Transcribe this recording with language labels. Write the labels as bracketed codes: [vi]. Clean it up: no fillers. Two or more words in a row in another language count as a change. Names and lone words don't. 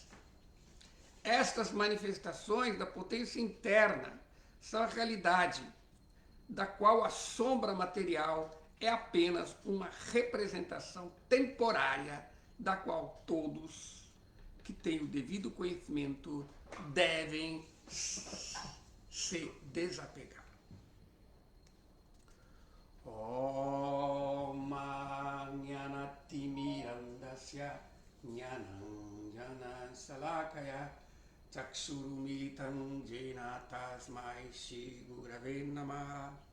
[pt] Estas manifestações da potência interna são a realidade, da qual a sombra material é apenas uma representação temporária, da qual todos que têm o devido conhecimento devem se desapegar. [sa] Om Jnanatimirandasya Jnanam Jnana Salakaya Chakshurumilitam Jena Tasmai Shri Gurave Namaha.